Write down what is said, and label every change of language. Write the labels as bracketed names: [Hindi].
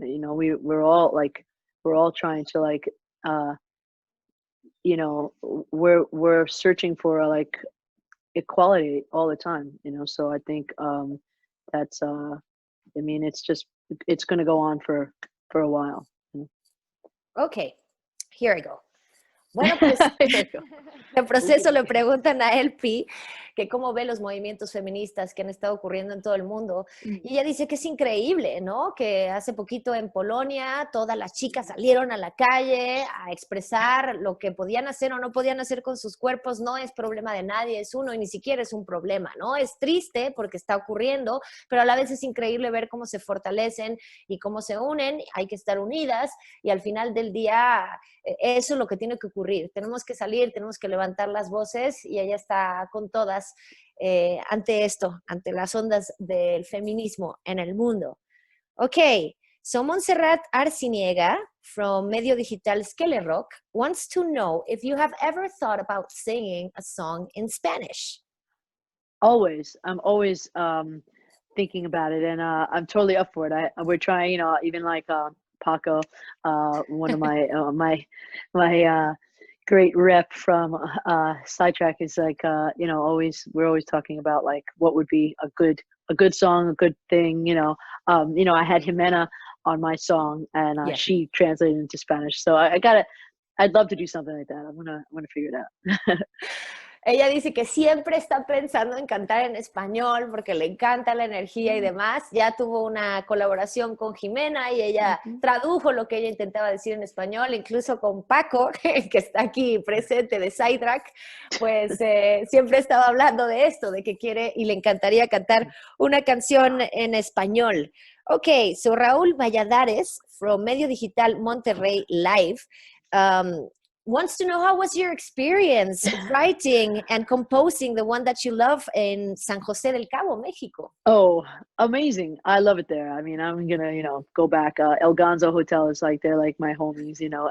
[English] You know, we're all trying to like uh you know, we're searching for like equality all the time, you know. So I think that's I mean, it's going to go on for a while, you know. Ok, here I go. [Spanish] Bueno, pues de proceso le preguntan a LP que cómo ve los movimientos feministas que han estado ocurriendo en todo el mundo. Y ella dice que es increíble, ¿no? Que hace poquito en Polonia todas las chicas salieron a la calle a expresar lo que podían hacer o no podían hacer con sus cuerpos. No es problema de nadie, es uno y ni siquiera es un problema, ¿no? Es triste porque está ocurriendo, pero a la vez es increíble ver cómo se fortalecen y cómo se unen. Hay que estar unidas y al final del día eso es lo que tiene que ocurrir. Tenemos que salir, tenemos que levantar las voces y ella está con todas ante esto, ante las ondas del feminismo en el mundo. [English] Ok, so Montserrat Arciniega from Medio Digital Rock wants to know if you have ever thought about singing a song in Spanish. Always. I'm always thinking about it, and I'm totally up for it. We're trying, you know, even like Paco, one of my my great rep from Sidetrack is like you know, we're always talking about like what would be a good song, a good thing, you know. You know, I had Jimena on my song, and Yeah. she translated into Spanish. So I'd love to do something like that. I'm gonna figure it out. [Spanish] Ella dice que siempre está pensando en cantar en español porque le encanta la energía y demás. Ya tuvo una colaboración con Jimena y ella tradujo lo que ella intentaba decir en español, incluso con Paco, que está aquí presente de Sidetrack, pues siempre estaba hablando de esto, de que quiere y le encantaría cantar una canción en español. [English] Ok, so Raúl Valladares from Medio Digital Monterrey Live wants to know how was your experience writing and composing the one that you love in San José del Cabo, Mexico? Oh, amazing. I love it there. I mean, I'm gonna, you know, go back. El Gonzo Hotel is like, they're like my homies, you know.